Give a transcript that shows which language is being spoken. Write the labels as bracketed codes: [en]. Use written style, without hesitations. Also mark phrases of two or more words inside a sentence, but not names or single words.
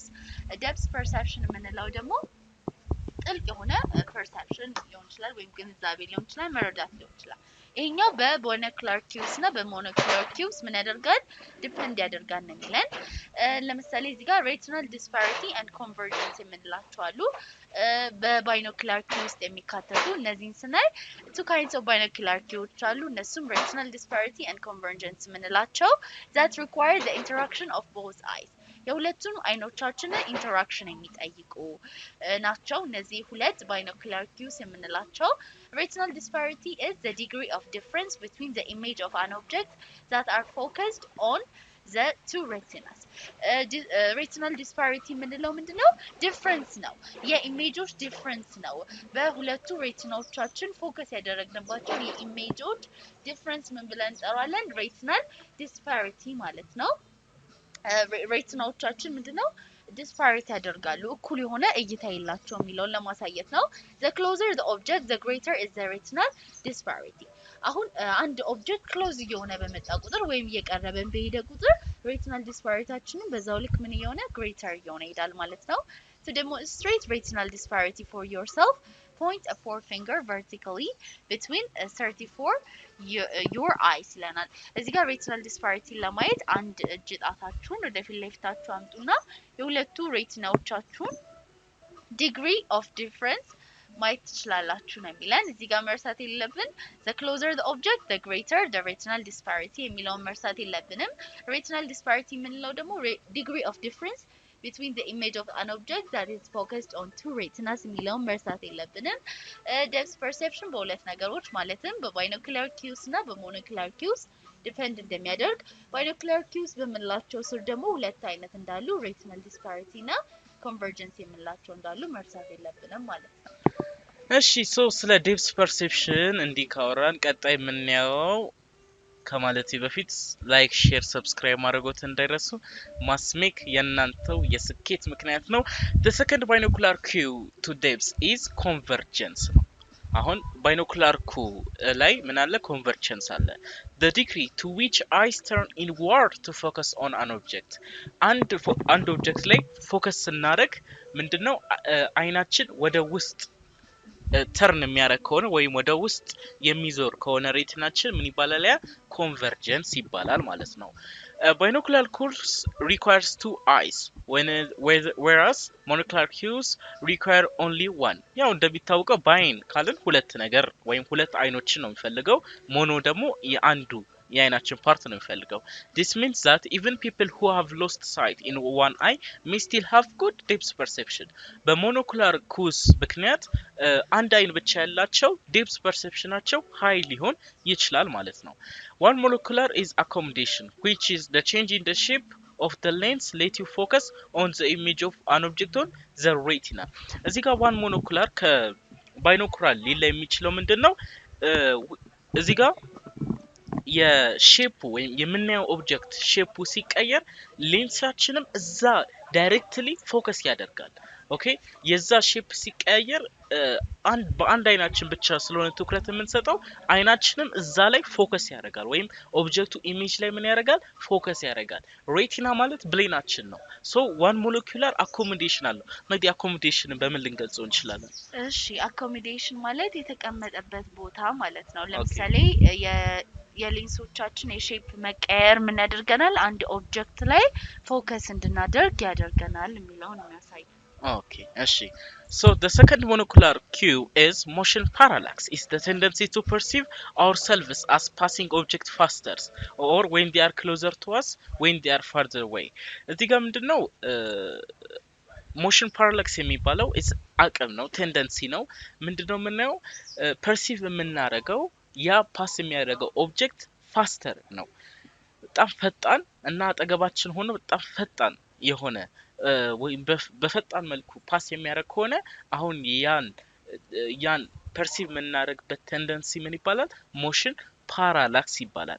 [en] Depth perception [am] የምንለው ደግሞ ጥልቅ የሆነ perception ሊሆን ይችላል ወይም ግንዛቤ ሊሆን ይችላል መረዳት ሊሆን ይችላል ይሄኛው [en] monocular cues [am] እና [en] monocular cues [am] ምን ያደርጋል ዲፔንድ ያደርጋል ነው የሚለን ለምሳሌ እዚህ ጋር [en] retinal disparity and convergence [am] የምንላቸው አሉ [en] binocular cues [am] የሚካተቱ እነዚህን ስናይ [en] two kinds of binocular cues [am] አሉ እነሱም [en] retinal disparity and convergence የምንላቸው that require the interaction of both eyes [am] የሁለቱም አይኖቻችን ኢንተራክሽን የሚጠይቁ ናቸው እነዚህ ሁለት [en] binocular cues የምንላቸው retinal disparity is the degree of difference between the image of an object that are focused on the two retinas retinal disparity [am] የምንለው ምንድነው [en] difference [am] ነው የኢሜጆች [en] difference [am] ነው በሁለቱ ሬቲናዎቻችን ፎከስ ያደረግንባቸው የኢሜጆች [en] difference [am] ምን ብለን እንጠራለን [en] retinal disparity [am] ማለት ነው ሬቲናዎቻችን ምንድነው disparity ያደርጋሉ እኩል የሆነ እይታ የላቸው የሚለውን ለማሳየት ነው [en] the closer the object the greater is the retinal disparity [am] አሁን አንድ [en] object close [am] እየሆነ በመጣ ቁጥር ወይም እየቀረበን በሄደ ቁጥር [en] retinal disparity- [am] ታችንን በዛው ልክ ምን እየሆነ greater እየሆነ ይሄዳል ማለት ነው [en] to demonstrate retinal disparity for yourself point a forefinger vertically between [am] 34 [en] your eyes [am] ይለናል እዚህ ጋር retinal disparity ለማየት አንድ እጅ ጣታችሁን ወደ ፊት ለፊታችሁ አምጡና የሁለቱ ሬቲናዎቻችሁን [en] degree of difference [am] ማየት ትችላላችሁ ነው የሚለን እዚህ ጋር መርሳት የለብን [en] the closer the object the greater the retinal disparity [am] የሚለውን መርሳት የለብንም [en] retinal disparity [am] የምንለው ደግሞ [en] degree of difference between the image of an object that is focused on two retinas [am] የሚለውን መርሳት የለብንም [en] depth perception [am] በሁለት ነገሮች ማለትም [en] በbinocular cues እና በmonocular cues [am] ዲፔንድ እንደሚያደርግ [en] binocular cues [am] በመላቸው ስር ደግሞ ሁለት አይነት እንዳሉ [en] retinal disparity እና convergence [am] የምንላቸው እንዳሉ መርሳት የለብንም ማለት ነው እሺ ሶ ስለ depth perception እንዲህ ካወራን ቀጣይ የምናየው ከማለቴ በፊት [en] like share subscribe [am] ማድረጎት እንዳይረሱ ማስሜክ የእናንተው የስኬት ምክንያት ነው [en] the second binocular cue to depth is convergence [am] ነው አሁን [en] binocular cue [am] ላይ ምን አለ convergence አለ [en] the degree to which eyes turn inward to focus on an object [am] አንድ ኦብጀክት ላይ ፎከስ ስናደርግ ምንድነው አይናችን ወደ ውስጥ ተርን የሚያደርግ ከሆነ ወይም ወደ ውስጥ የሚዞር ከሆነ ሬቲናችን ምን ይባላል ያ convergence ይባላል ማለት ነው [en] binocular cues requires two eyes whereas monocular cues require only one [am] ያው እንደሚታወቀው ባይን ካልን ሁለት ነገር ወይም ሁለት አይኖችን ነው የሚፈልገው ሞኖ ደግሞ የአንዱ የአይናችን ፓርት ነው የሚፈልገው [en] this means that even people who have lost sight in one eye may still have good depth perception በmonocular cues [am] ምክንያት አንድ አይን ብቻ ያላቸው [en] depth perceptionናቸው high [am] ሊሆን ይችላል ማለት ነው [en] one monocular is accommodation which is the change in the shape of the lens let you focus on the image of an object on the retina [am] እዚህ ጋር [en] one monocular ከbinocular [am] ሊለ የሚችለው ምንድነው እዚህ ጋር የሼፑ ወይም የምናየው ኦብጀክት ሼፑ ሲቀየር ሌንሳችንም እዛ [en] directly focus [am] ያደርጋል ኦኬ የዛ ሼፕ ሲቀየር በአንድ አይናችን ብቻ ስለሆነ ትኩረት የምንሰጠው አይናችንም እዛ ላይ ፎከስ ያደርጋል ወይም ኦብጀክቱ ኢሜጅ ላይ ምን ያደርጋል ፎከስ ያደርጋል ሬቲና ማለት ብሌናችን ነው ሶ [en] one molecular accommodation [am] አለው እንግዲህ accommodation በምን ልንገልጸው እንችላለን እሺ accommodation ማለት የተቀመጠበት ቦታ ማለት ነው ለምሳሌ የሌንሶቻችን የሼፕ መቀየር ምን ያደርገናል አንድ ኦብጀክት ላይ ፎከስ እንድናደርግ ያደርገናል የሚለው ነው የሚያሳይ [en] Okay, እሺ so the second monocular cue is motion parallax is the tendency to perceive ourselves as passing object faster or when they are closer to us when they are farther away እዚህ [am] ጋር ምንድነው [en] motion parallax [am] የሚባለው is አቅም ነው tendency ነው ምንድነው የምናየው perceive የምናደርገው ያ ፓስ የሚያደርገው ኦብጀክት ፋስተር ነው በጣም ፈጣን እና አጠገባችን ሆኖ በጣም ፈጣን የሆነ ወይም በፈጣን መልኩ ፓስ የሚያደርግ ሆነ አሁን ያን perceive የምናደርግበት tendency ምን ይባላል [en] motion parallax [am] ይባላል